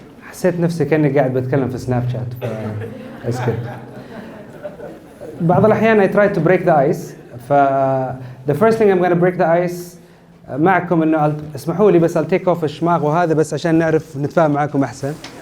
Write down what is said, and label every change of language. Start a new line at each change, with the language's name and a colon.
Arabic: حسيت نفسي كأني قاعد بتكلم في سناب شات اسكت. بعض الأحيان
English: I try to break the ice. the first thing I'm going to break the ice
Arabic: معكم إنه اسمحوا لي بس
English: I'll take off
Arabic: الشماغ وهذا بس عشان نعرف نتفاهم معكم أحسن.